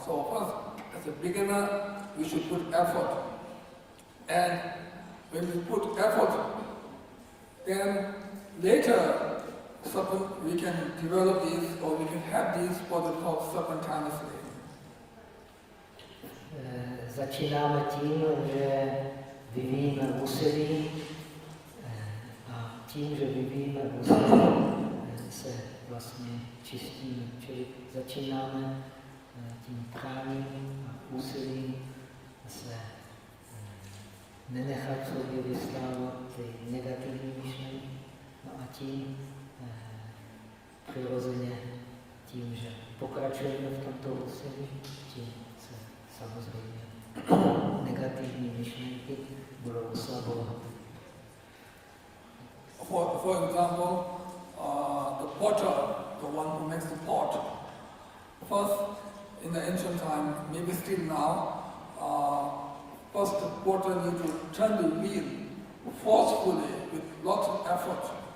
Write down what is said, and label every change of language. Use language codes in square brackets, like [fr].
[en] So first, as a beginner, we should put effort. And when we put effort, then later we can develop these, or we can have these positive thoughts spontaneously. [cs] Začínáme tím, že vyvíjíme úsilí a tím, že vyvíjíme úsilí, se vlastně čistíme. Čili začínáme tím tráním a úsilím se nenechat v sobě vystávat ty negativní myšlenky. No a tím přirozeně, tím, že pokračujeme v tomto úsilí, tím se samozřejmě negativní myšlenky budou oslabovat. [en] For example, the potter, the one who makes the pot, first in the ancient time, maybe still now, first the potter needs to turn the wheel forcefully with lots of effort.